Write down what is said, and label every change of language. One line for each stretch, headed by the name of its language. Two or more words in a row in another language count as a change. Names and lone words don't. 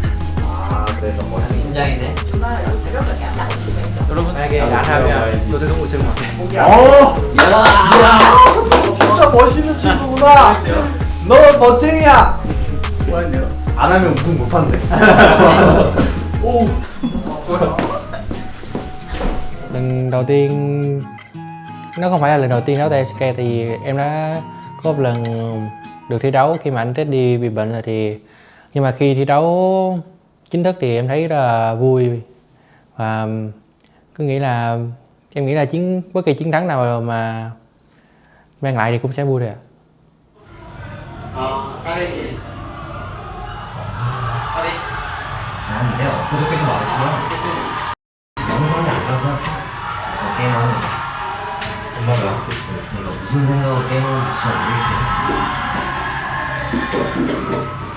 Korean: 아 그래서 멋있는 팀장이네. 여러분 만약에 안 하면 너도 우승 못해. 야 진짜 멋있는 친구구나. 너 멋쟁이야. 안 하면 우승 못한대.
Vietnamese: Lần đầu tiên nó không phải là lần đầu tiên đấu tại LCK, tại vì em đã có một lần được thi đấu khi mà anh Teddy bị bệnh rồi, thì nhưng mà khi thi đấu chính thức thì em thấy là vui, và cứ nghĩ là em nghĩ là bất kỳ chiến thắng nào mà mang lại thì cũng sẽ vui thôi ạ.
Korean: 난 내가 엊그저께도 말했지만 영상이 아니라 생각해. 그래서 게임하는 거. 엄마가 내가 무슨 생각으로 게임하는지 진짜 모르겠어.